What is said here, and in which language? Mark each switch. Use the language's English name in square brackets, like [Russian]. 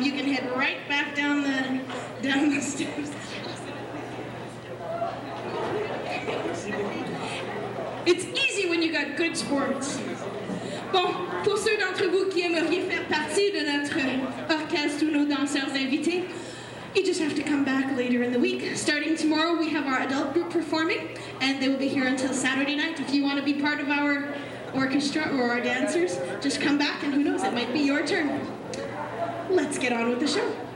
[English] You can head right back down the stairs. It's easy when you got good sports. [French] Bon, pour ceux d'entre vous qui aimeriez faire partie de notre orchestre ou nos danseurs invités, [English] you just have to come back later in the week. Starting tomorrow, we have our adult group performing, and they will be here until Saturday night. If you want to be part of our orchestra or our dancers, just come back, and who knows, it might be your turn. Let's get on with the show.